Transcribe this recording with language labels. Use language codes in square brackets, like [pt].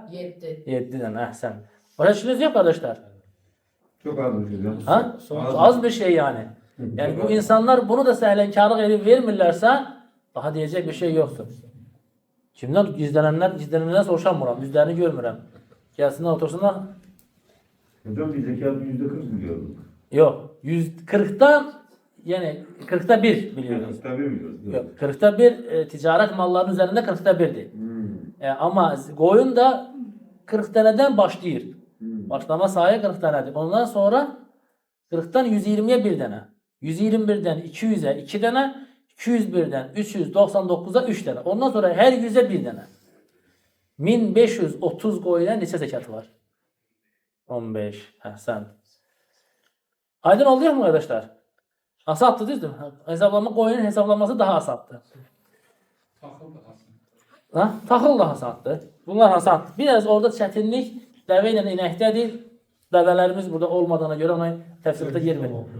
[az] 7 dənə, əhsən. Başa düşdünüz yox, qardaşlar? [tr] Çok az bir şey. Ha? Az bir şey yani. [az] Yani bu insanlar bunu da səhlənkarlıq edib vermirlərsə, daha deyəcək bir şey yoxdur. Kimdən gizlənənlər soruşamıram, yüzlərini görmürəm. Gəlsinlər, otursunlar. [tr] Hocam biz zekatı %40 biliyorduk. Yox, 140'dan yani 40'ta 1 biliyorsunuz. Tabii biliyoruz. Yok, 40'ta 1 ticaret mallarının üzerinde 40'ta 1'dir. Ama koyun da 40 taneden başlayır. Başlama sayı 40 tanedir. Ondan sonra 40'tan 120'ye 1 tane. 121'den 200'e 2 tane. 201'den 399'a 3 tane. Ondan sonra her 100'e 1 tane. 1530 koyuna neçə zekat var? 15. Sən. Aydın oluyor mu arkadaşlar? Asaddır değil mi? Hesaplama koyunun hesaplanması daha asaddır. [az] Ha? Taxıl da asaddır. Bunlar asaddır. Biraz orada çətinlik dəvə ilə inəkdədir. Dəvələrimiz burada olmadığına görə ona təfsirdə yer verir.